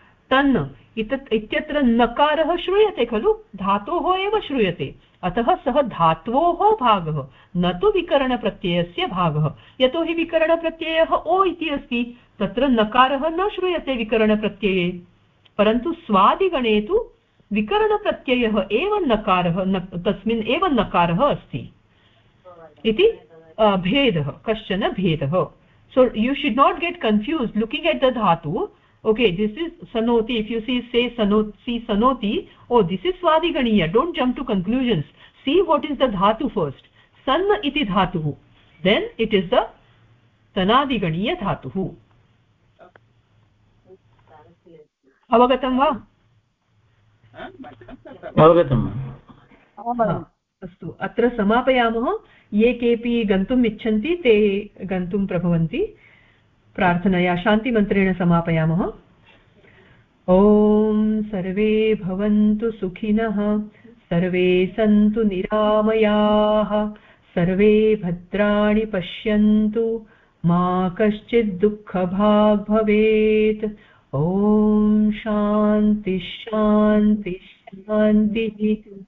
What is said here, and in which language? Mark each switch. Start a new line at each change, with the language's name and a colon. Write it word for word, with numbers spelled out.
Sanskrit: तन् इत्यत्र नकारः श्रूयते खलु, धातोः एव श्रूयते, अतः सः धात्वोः भागः न तु विकरणप्रत्ययस्य भागः, यतोहि विकरणप्रत्ययः ओ इति अस्ति, तत्र नकारः न श्रूयते विकरणप्रत्यये, परन्तु स्वादिगणे तु विकरणप्रत्ययः एव नकारः, तस्मिन् एव नकारः अस्ति इति भेदः, कश्चन भेदः।
English: so you should not get confused looking at the dhatu, okay, this is sanoti, if you see say sanoti sanoti, oh this is swadiganiya, don't jump to conclusions, see what is the dhatu first,
Sanskrit: san iti dhatuh,
English: then it is the tanadiganiya dhatuh.
Sanskrit: Avagatam va? Avagatam avagatam astu, atra samapayamah, ye kepi gantum ichhanti te gantum prabhavanti, प्रार्थनया शान्तिमन्त्रेण समापयामः। ॐ सर्वे भवन्तु सुखिनः, सर्वे सन्तु निरामयाः, सर्वे भद्राणि पश्यन्तु, मा कश्चित् दुःखभाग् भवेत्। ॐ शान्ति शान्ति शान्तिः।